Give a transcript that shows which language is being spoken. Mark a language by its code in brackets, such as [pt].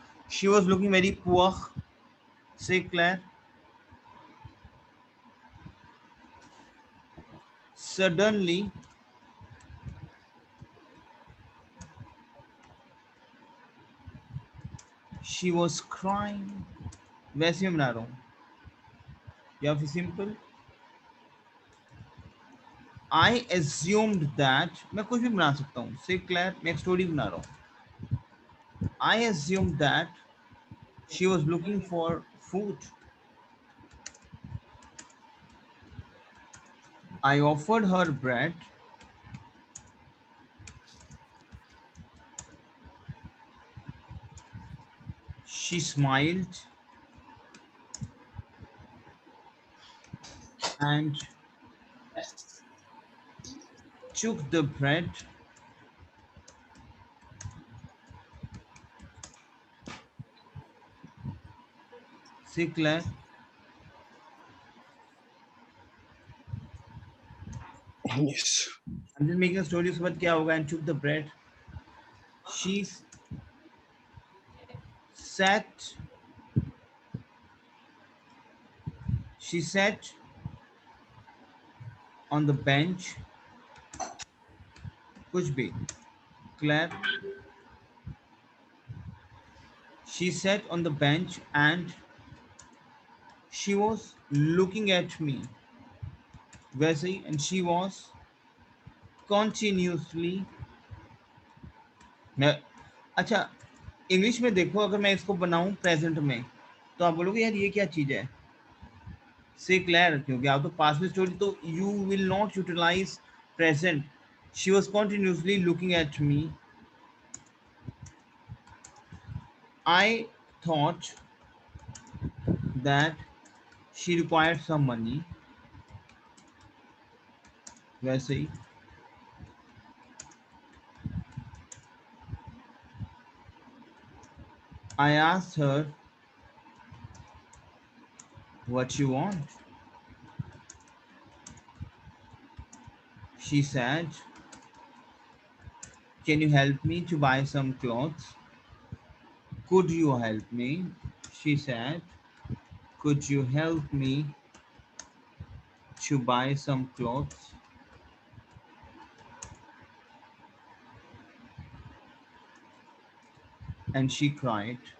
[en] She was looking very poor, say Claire, suddenly she was crying। [hi] वैसे मैं बना रहा हूँ, या फिर सिंपल [en] I assumed that, [hi] मैं कुछ भी बना सकता हूँ। से क्लैर, मैं एक स्टोरी बना रहा हूँ। [en] I assumed that she was looking for food। I offered her bread। She smiled and took the bread। Say Claire, Yes. I'm just making a story, [hi] उसके बाद क्या होगा? [en] And took the bread। She sat she sat on the bench। [hi] कुछ भी, [en] Claire, she sat on the bench and she was looking at me। [hi] वैसे ही, [en] and she was continuously, [hi] मैं, अच्छा, English में देखो, अगर मैं इसको बनाऊं प्रेजेंट में तो आप बोलोगे यार ये क्या चीज है। [en] say clear, [hi] क्योंकि आप तो [en] Past में story, तो you will not utilize present. She was continuously looking at me. I thought that she required some money. [hi] वैसे ही, [en] I asked her what you want. She said, can you help me to buy some clothes. Could you help me? She said, could you help me to buy some clothes? And she cried।